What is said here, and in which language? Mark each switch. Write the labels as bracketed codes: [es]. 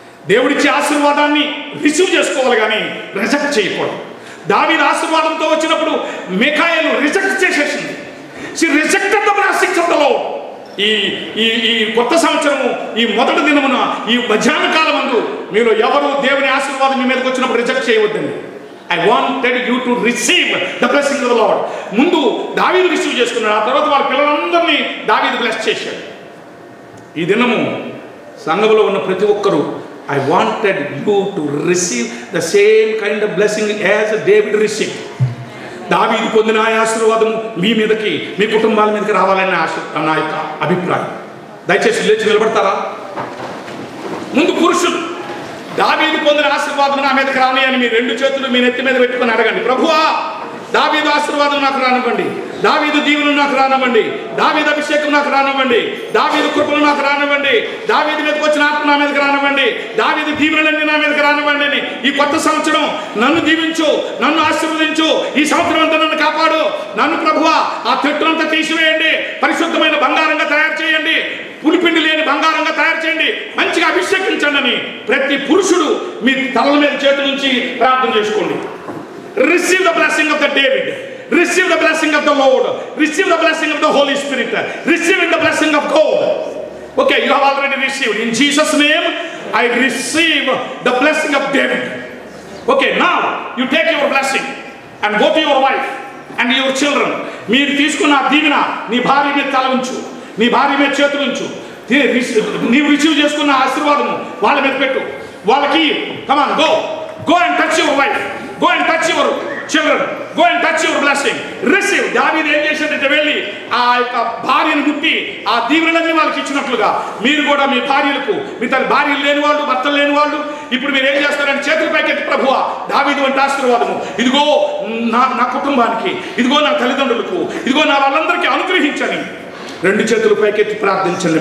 [te] దేవుడిచ్చే ఆశీర్వాదాన్ని రిసీవ్ చేసుకోవాలి కానీ రిజెక్ట్ చేయకూడదు. దావీదు ఆశీర్వాదంతో వచ్చినప్పుడు మిఖాయేలు రిజెక్ట్ చేసేసింది. [en] She rejected the blessings of the Lord. [te] ఈ కొత్త సంవత్సరము, ఈ మొదటి దినమున, ఈ మధ్యాహ్న కాలమందు మీరు ఎవరు దేవుని ఆశీర్వాదం మీ మీదకి వచ్చినప్పుడు reject చేయవద్దండి. [en] I wanted you to receive the blessing of the Lord. [te] ముందు దావీదు రిసీవ్ చేసుకున్నాడు, ఆ తర్వాత వాళ్ళ పిల్లలందరినీ దావీదు బ్లెస్ చేశాడు. ఈ దినము సంఘంలో ఉన్న ప్రతి ఒక్కరూ [en] I wanted you to receive the same kind of blessing as David received. [te] దావీదు పొందిన ఆ ఆశీర్వాదము మీ మీదకి, మీ కుటుంబాల మీదకి రావాలని నా యొక్క అభిప్రాయం. దయచేసి లేచి నిలబడతారా? ముందు పురుషులు దావీదు పొందిన ఆశీర్వాదం నా మీదకి రాని అని మీ రెండు చేతులు మీ నెత్తి మీద పెట్టుకుని అడగండి, ప్రభువా దావీదు ఆశీర్వాదం నాకు రానివ్వండి, దావీదు దీవెన నాకు రానివ్వండి, దావీదు అభిషేకం నాకు రానివ్వండి, దావీదు కృపలు నాకు రానివ్వండి, దావీదు మీదకి వచ్చిన ఆత్మ నా మీదకి రానివ్వండి, దావీదు దీవెనలన్నీ నా మీదకి రానివ్వండి అని ఈ కొత్త సంవత్సరం నన్ను దీవించు, నన్ను ఆశీర్వదించు, ఈ సంవత్సరం అంతా నన్ను కాపాడు, నన్ను ప్రభువా ఆ తెట్టునంతా తీసివేయండి, పరిశుద్ధమైన బంగారంగా తయారు చేయండి, పులిపిండి లేని బంగారంగా తయారు చేయండి, మంచిగా అభిషేకించండి అని ప్రతి పురుషుడు మీ తలల మీద చేతుల నుంచి ప్రార్థన చేసుకోండి. [en] Receive the blessing of the David. Receive the blessing of the Lord. Receive the blessing of the Holy Spirit. Receive the blessing of God. Okay, you have already received. In Jesus' name, I receive the blessing of David. Okay, now you take your blessing and go to your wife and your children. [te] మీరు తీసుకున్న దీవెన నీ భార్య మీద తల ఉంచు, నీ భార్య మీద చేతులు ఉంచు. నీవు రిసీవ్ చేసుకున్న ఆశీర్వాదము వాళ్ళ మీద పెట్టు, వాళ్ళకి [en] come on, go and touch your wife, go and touch your children, go and touch your blessing, receive. [te] దావీదు ఏం చేశాడంటే వెళ్ళి ఆ యొక్క భార్యను ముట్టి ఆ దీవెనలన్నీ వాళ్ళకి ఇచ్చినట్లుగా మీరు కూడా మీ భార్యలకు, మీ తన భార్యలు లేని వాళ్ళు, భర్తలు లేని వాళ్ళు ఇప్పుడు మీరు ఏం చేస్తారంటే చేతుల పైకెత్తి, ప్రభువా దావీదు వంటి ఆశీర్వాదము ఇదిగో నా కుటుంబానికి, ఇదిగో నా తల్లిదండ్రులకు, ఇదిగో నా వాళ్ళందరికీ అనుగ్రహించని రెండు చేతులు పైకెత్తి ప్రార్థించండి.